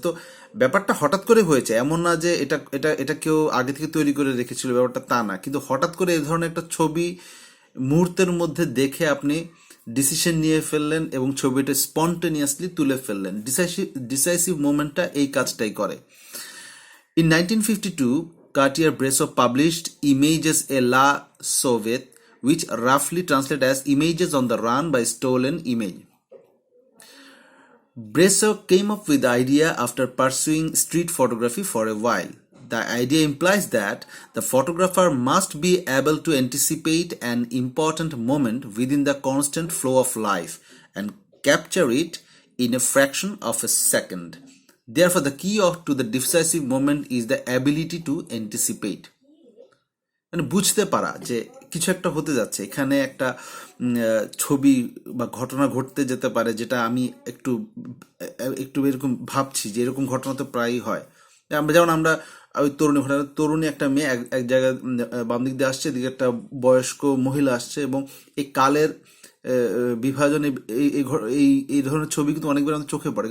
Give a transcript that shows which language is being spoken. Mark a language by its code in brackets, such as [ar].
[bn] তো ব্যাপারটা হঠাৎ করে হয়েছে, এমন না যে এটা এটা এটা কেউ আগে থেকে তৈরি করে রেখেছিল, ব্যাপারটা তা না। কিন্তু হঠাৎ করে এই ধরনের একটা ছবি মুহূর্তের মধ্যে দেখে আপনি ডিসিশন নিয়ে ফেললেন এবং ছবিটা স্পন্টেনিয়াসলি তুলে ফেললেন। ডিসাইসিভ মোমেন্টটা এই কাজটাই করে। [en] In 1952, Cartier-Bresson published Images et la Soviet, which roughly translates as Images on the Run by Stolen Image. Bresson came up with the idea after pursuing street photography for a while. The idea implies that the photographer must be able to anticipate an important moment within the constant flow of life and capture it in a fraction of a second. Therefore, the key to the decisive moment is the ability to anticipate. [bn] মানে বুঝতে পারা যে কিছু একটা হতে যাচ্ছে, এখানে একটা ছবি বা ঘটনা ঘটতে যেতে পারে, যেটা আমি একটু একটু এরকম ভাবছি যে এরকম ঘটনা তো প্রায়ই হয়। যেমন আমরা ওই তরুণী একটা মেয়ে এক জায়গায় বাম দিক দিয়ে আসছে, এদিকে একটা বয়স্ক মহিলা আসছে, এবং এই কালের বিভাজনে এই ধরনের ছবি কিন্তু অনেকবার আমাদের চোখে পড়ে।